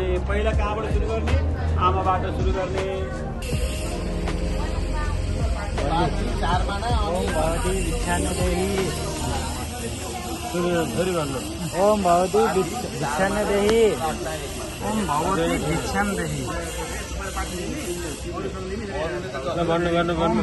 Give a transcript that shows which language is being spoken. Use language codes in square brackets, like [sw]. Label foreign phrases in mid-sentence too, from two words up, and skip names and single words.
[ne] पहिला कहाँबाट सुरु गर्ने? आमाबाट सुरु गर्ने। [sa] ओम भवती भिक्षां देही [ne] फेरि भन्नु [sa] ओम भवती भिक्षां देही ओम भवती भिक्षां देही [ne] भन्नु भन्नु भन्नु